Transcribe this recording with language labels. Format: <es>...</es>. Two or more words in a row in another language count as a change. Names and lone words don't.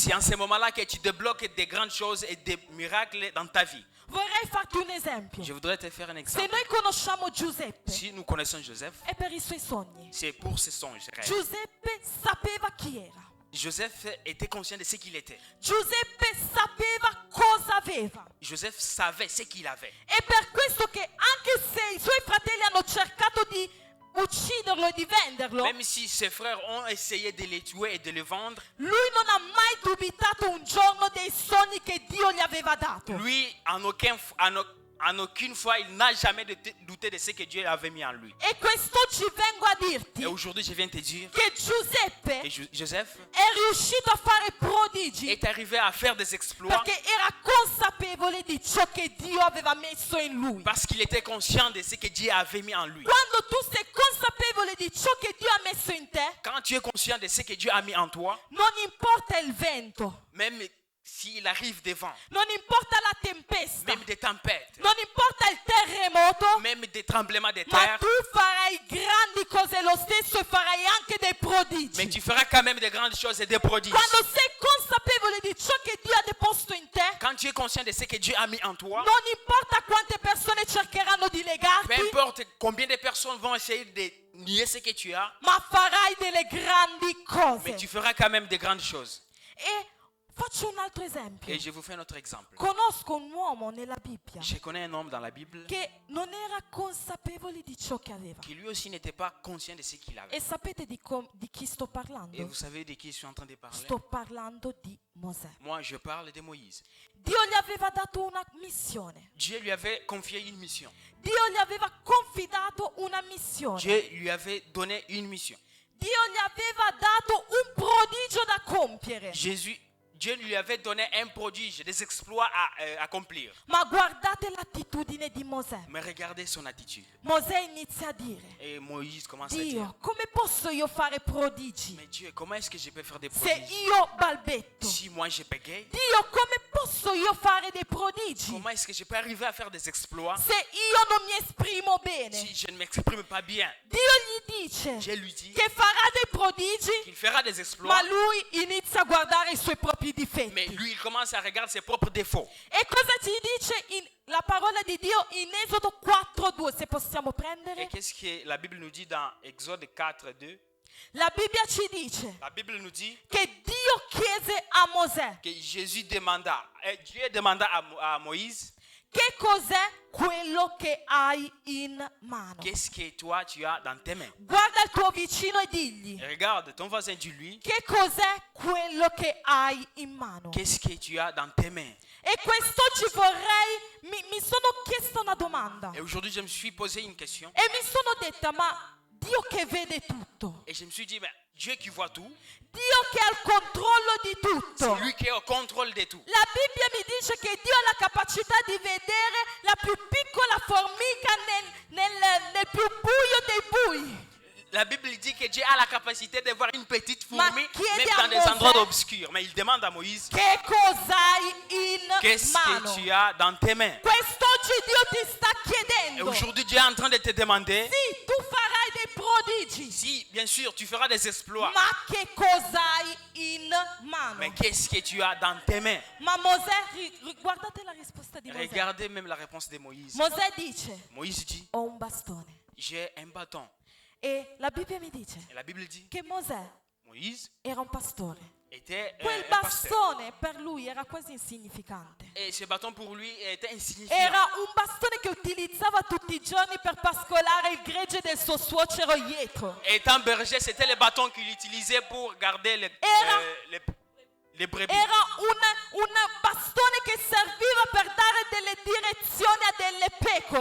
<fr>c'est en ce moment-là que tu débloques des grandes choses et des miracles dans ta vie.</fr> <it>Vorrei farti un esempio.</it> <fr>Je voudrais te faire un</fr> <it>Se</it> <fr>exemple.</fr> <it>noi conosciamo Giuseppe,</it> <fr>Si nous connaissons Joseph,</fr> <it>è per i suoi sogni.</it> <fr>c'est pour ses songes. Rêves.</fr> <it>Giuseppe sapeva chi era.</it> <fr>Joseph était conscient de ce qu'il était.</fr> <it>Giuseppe sapeva cosa aveva.</it> <fr>Joseph savait ce qu'il avait.</fr> <it>È per questo che anche se i suoi fratelli hanno cercato di ucciderlo e di venderlo,</it> <fr>Même si ses frères ont essayé de le tuer et de le vendre,</fr> <it>lui non ha mai dubitato un giorno dei sogni che Dio gli aveva dato.</it> <fr>lui, en aucune fois, il n'a jamais douté de ce que Dieu avait mis en lui.</fr> <it>E quest'oggi vengo a dirti</it> <fr>Et aujourd'hui, je viens te dire</fr> <it>che Giuseppe</it> <fr>que Joseph</fr> <it>è riuscito a fare prodigi</it> <fr>est arrivé à faire des exploits</fr> <it>perché era consapevole di ciò che Dio aveva messo in lui.</it> <fr>parce qu'il était conscient de ce que Dieu avait mis en lui.</fr> <it>Quando tu sei consapevole di ciò che Dio ha messo in te,</it> <fr>Quand tu es conscient de ce que Dieu a mis en toi,</fr> <it>non importa il vento,</it> <fr>même s'il arrive des vents,</fr> <it>non importa la tempesta,</it> <fr>même des tempêtes,</fr> <it>non importa il terremoto,</it> <fr>même des tremblements de</fr> <it>ma</it> <fr>terre,</fr> <it>tu farai grandi cose lo stesso e farai anche dei prodigi.</it> <fr>mais tu feras quand même de grandes choses et des prodiges.</fr> <it>Quando sei consapevole di ciò che Dio ha deposto in te,</it> <fr>Quand tu es conscient de ce que Dieu a mis en toi,</fr> <it>non importa quante persone cercheranno di</it> <fr>peu</fr> <it>legarti,</it> <fr>importe combien de personnes vont essayer de nier ce que tu as,</fr> <it>ma farai delle grandi</it> <fr>mais tu</fr> <it>cose.</it> <fr>feras quand même de grandes choses.</fr> <it>E faccio un altro esempio.</it> <fr>Et je vous fais un autre exemple.</fr> <it>Conosco un uomo nella Bibbia</it> <fr>Je connais un homme dans la Bible</fr> <it>che non era consapevole di ciò che aveva.</it> <fr>qui lui aussi n'était pas conscient de ce qu'il avait.</fr> <it>E sapete di chi sto</it> <fr>Et</fr> <it>parlando?</it> <fr>vous savez de qui je suis en train de parler?</fr> <it>Sto parlando di Mosè.</it> <fr>Moi, je parle de Moïse.</fr> <it>Dio gli aveva dato una missione.</it> <fr>Dieu lui avait confié une mission.</fr> <it>Dio gli aveva confidato una missione.</it> <fr>Dieu lui avait donné une mission.</fr> <it>Dio gli aveva dato un prodigio da compiere.</it> <fr>Dieu lui avait donné un prodige, des exploits à accomplir.</fr> <it>Ma guardate l'attitudine di Mosè.</it> <fr>Mais regardez son attitude.</fr> <it>Mosè inizia a dire:</it> <fr>Et Moïse commence à dire,</fr> <it>Dio, come posso io fare prodigi</it> <fr>mais Dieu, comment est-ce que je peux faire des</fr> <it>se</it> <fr>prodiges?</fr> <it>io balbetto?</it> <fr>Si moi je bégaye,</fr> <it>Dio, come posso io fare dei prodigi</it> <fr>comment est-ce que je peux arriver à faire des exploits</fr> <it>se io non mi esprimo bene?</it> <fr>si je ne m'exprime pas bien?</fr> <it>Dio gli dice</it> <fr>Dieu lui dit</fr> <it>che farà dei prodigi,</it> <fr>qu'il fera des exploits,</fr> <it>ma lui inizia a guardare i suoi propri</it> <fr>mais</fr> <it>difetti.</it> <fr>lui il commence à regarder ses propres défauts.</fr> <it>E cosa ci dice la parola di Dio in Esodo 4:2? Se possiamo</it> <fr>Et</fr> <it>prendere.</it> <fr>qu'est-ce que la Bible nous dit dans Exode 4, 2?</fr> <it>La Bibbia ci dice</it> <fr>La Bible nous dit</fr> <it>che Dio chiese a Mosè:</it> <fr>que Dieu demanda à Moïse,</fr> <it>che cos'è quello che hai in mano?</it> <fr>qu'est-ce que toi tu as dans tes mains?</fr> <it>Guarda il tuo vicino e digli:</it> <fr>Et regarde ton voisin, dis-lui,</fr> <it>che cos'è quello che hai in mano?</it> <fr>qu'est-ce que tu as dans tes mains?</fr> <it>E quest'oggi mi sono chiesta una domanda</it> <fr>Et aujourd'hui, je me suis posé une question</fr> <it>e mi sono detta: ma Dio che vede tutto,</it> <fr>et je me suis dit, mais Dieu qui voit tout,</fr> <it>Dio che ha il controllo di</it> <fr>c'est</fr> <it>tutto.</it> <fr>lui qui est au contrôle de tout.</fr> <it>La Bibbia mi dice che Dio ha la capacità di vedere la più piccola formica nel più buio dei bui.</it> <fr>La Bible dit que Dieu a la capacité de voir une petite</fr> <it>Ma</it> <fr>fourmi,</fr> <it>chiedi</it> <fr>même</fr> <it>a</it> <fr>dans des</fr> <it>Mosè,</it> <fr>endroits obscurs. Mais il demande à Moïse,</fr> <it>Che cosa hai in</it> <fr>qu'est-ce</fr> <it>mano?</it> <fr>que tu as dans tes mains?</fr> <it>Quest'oggi Dio ti sta</it> <fr>Et</fr> <it>chiedendo:</it> <fr>aujourd'hui, Dieu est en train de te demander,</fr> <it>sì, tu farai dei prodigi,</it> <fr>si, bien sûr, tu feras des exploits,</fr> <it>ma che cosa hai in mano?</it> <fr>mais qu'est-ce que tu as dans tes mains?</fr> <it>Ma Mosè, guardate la risposta di Mosè.</it> <fr>Regardez même la réponse de Moïse.</fr> <it>Mosè dice:</it> <fr>Moïse dit,</fr> <it>ho un bastone.</it> <fr>j'ai un bâton.</fr> <it>E la Bibbia mi dice</it> <fr>Et la Bible dit,</fr> <it>che Mosè</it> <fr>Moïse</fr> <it>era un pastore.</it> <fr>était</fr> <it>Quel</it> <fr>un pasteur.</fr> <it>bastone per lui era quasi insignificante.</it> <fr>Et ce bâton pour lui était insignifiant.</fr> <it>Era un bastone che utilizzava tutti i giorni per pascolare il gregge del suo suocero Ietro.</it> <fr>Étant berger, c'était le bâton qu'il utilisait pour garder les brebis.</fr> <it>Era un bastone che serviva per dare delle direzioni a delle pecore.</it>